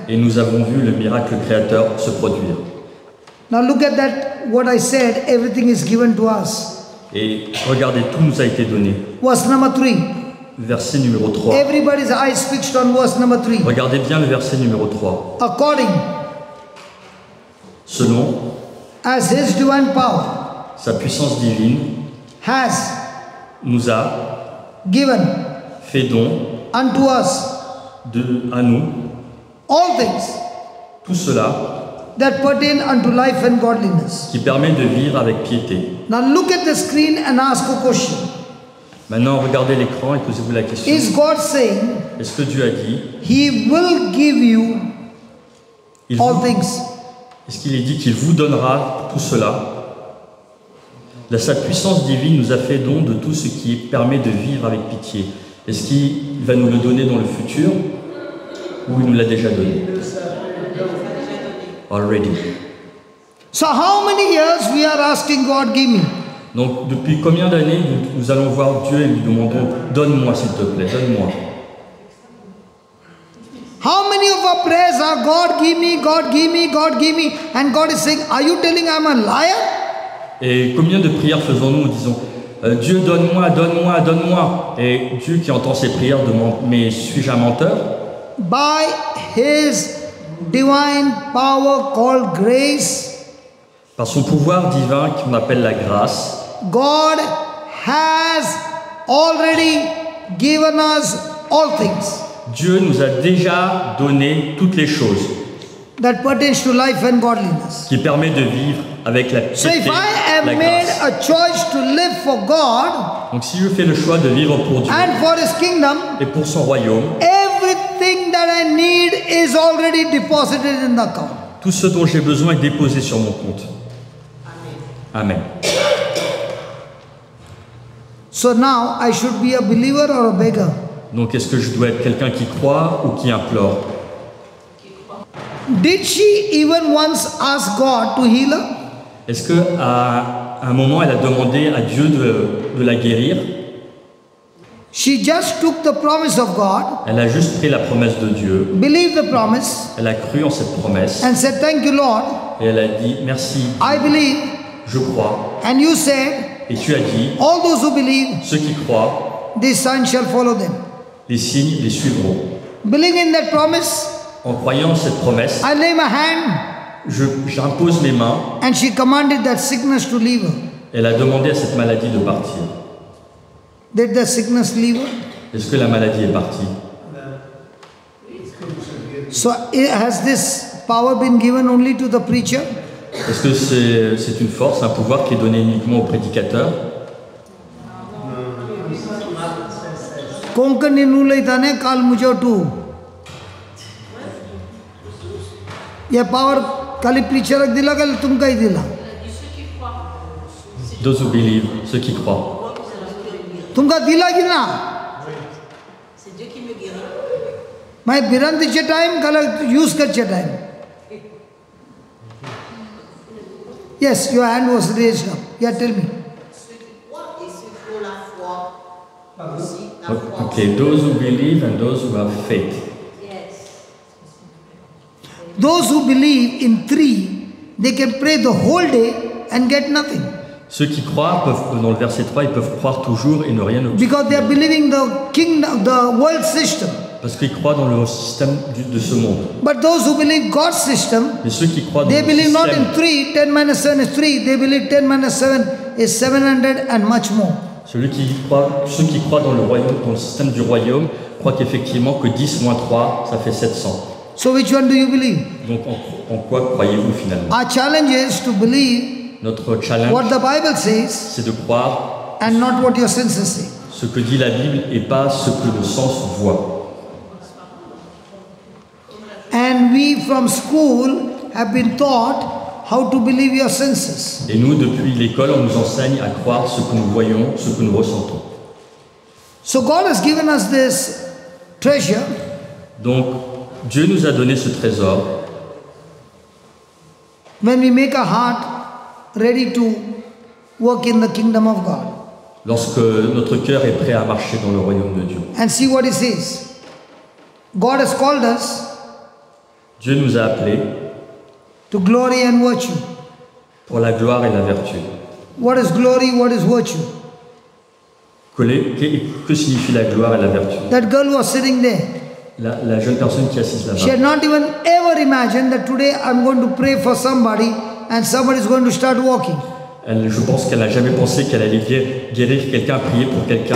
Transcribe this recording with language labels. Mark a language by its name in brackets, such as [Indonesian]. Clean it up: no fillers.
[French] Et nous avons vu le miracle créateur se produire. [English] Now look at that, what I said, everything is given to us. [French] Et regardez, tout nous a été donné. [English] Verse number 3. [French] Verset numéro 3. [English] Everybody's eyes fixed on verse number 3. [French] Regardez bien le verset numéro 3. [English] According [French] Selon [English] as his divine power [French] sa puissance divine, [English] has [French] nous a [English] given [French] fait don [English] unto us [French] à nous [English] all things [French] tout cela [English] that pertain unto life and godliness. [French] qui permet de vivre avec piété. [English] Now look at the screen and ask a question. [French] Maintenant, regardez l'écran et posez-vous la question. [English] Is God saying [French] Est-ce que Dieu a dit, [English] he will give you all things? [French] est-ce qu'il est dit qu'il vous donnera tout cela? Sa puissance divine nous a fait don de tout ce qui permet de vivre avec pitié. Est-ce qu'il va nous le donner dans le futur ou il nous l'a déjà donné? [English] Already. So how many years we are asking God, give me? [French] Donc, depuis combien d'années nous allons voir Dieu et lui demandons, donne-moi s'il te plaît, donne-moi. [English] How many of our prayers are God give me, God give me, God give me, and God is saying, are you telling I'm a liar? [French] Et combien de prières faisons-nous en disant, Dieu donne-moi, donne-moi, donne-moi. Et Dieu qui entend ces prières demande, mais suis-je un menteur? [English] By his divine power called grace, [French] Par son pouvoir divin qu'on appelle la grâce, [English] God has already given us all things [French] Dieu nous a déjà donné toutes les choses [English] that pertains to life and godliness. [French] qui permettent de vivre avec la [English] So if [French] piété, [English] I have [French] la [English] made [French] grâce. [English] a choice to live for God [French] Donc si je fais le choix de vivre pour Dieu [English] and for his kingdom, [French] et pour son royaume, [English] everything that I need is already deposited in the account. [French] tout ce dont j'ai besoin est déposé sur mon compte. [English] Amen. So now I should be a believer or a beggar? [French] Donc est-ce que je dois être quelqu'un qui croit ou qui implore? [English] Did she even once ask God to heal her? [French] Est-ce qu'à un moment, elle a demandé à Dieu de la guérir? [English] She just took the promise of God, [French] Elle a juste pris la promesse de Dieu. [English] believed the promise, [French] Elle a cru en cette promesse. [English] and said, "Thank you, Lord. [French] Et elle a dit, merci, [English] I believe." [French] je crois. [English] And you said, [French] Et tu as dit, [English] "All those who believe, [French] ceux qui croient, [English] these signs shall follow them." [French] les signes les suivront. [English] Believing in that promise, [French] En croyant en cette promesse, [English] I lay my hand, [French] j'impose mes mains. [English] and she commanded that sickness to leave her. [French] Elle a demandé à cette maladie de partir. [English] Did the sickness leave her? [French] Est-ce que la maladie est partie? [English] So has this power been given only to the preacher? [French] Est-ce que c'est une force, un pouvoir qui est donné uniquement au prédicateur? Konkani nulai tane kal mujo tu. [Konkani] ये पावर खाली preacher दिला का तुमका ही दिला. [English] Those who believe, [French] ceux qui croient. [Konkani] तुमका दिला की ना? [French] C'est Dieu qui me guérit. मैं बिरंतीचे टाइम कल यूज करचे टाइम. [English] Yes, your hand was raised up. Yeah, tell me. [French] Et ceux qui ont la foi aussi, la foi. [English] Okay, those who believe and those who have faith. Those who believe in three, they can pray the whole day and get nothing. [French] Ceux qui croient peuvent, dans le verset 3, ils peuvent croire toujours et ne rien obtenir. [English] Because they are believing the kingdom, the world system. [French] Parce qu'ils croient dans le système de ce monde. [English] But those who believe God's system, [French] Mais ceux qui croient dans [English] they [French] le [English] believe not [French] système, [English] in 3, 10 minus 7 is 3. They believe 10 minus 7 is 700 and much more. [French] ceux qui croient dans le système du royaume, croient qu'effectivement que 10 moins 3, ça fait 700. [English] So which one do you believe? [French] Donc en quoi croyez-vous finalement? [English] Our challenge is to believe [French] Notre challenge, [English] what the Bible says [French] c'est de croire [English] and not what your senses say. [French] ce que dit la Bible et pas ce que le sens voit. [English] And we from school have been taught how to believe your senses. [French] Et nous, depuis l'école, on nous enseigne à croire ce que nous voyons, ce que nous ressentons. [English] So God has given us this treasure. [French] Donc, Dieu nous a donné ce trésor. [English] When we make our heart ready to work in the kingdom of God. [French] Lorsque notre cœur est prêt à marcher dans le royaume de Dieu. [English] And see what he says. God has called us [French] Dieu nous a appelés [English] to glory and virtue. [French] pour la gloire et la vertu. [English] What is glory? What is virtue? [French] Que signifie la gloire et la vertu? [English] That girl was sitting there. [French] La jeune personne qui est assise [English] She had [French] là-bas. [English] not even ever imagined that today I'm going to pray for somebody and somebody is going to start walking. [French] Je pense qu'elle n'a jamais pensé qu'elle allait guérir quelqu'un, prier pour quelqu'un.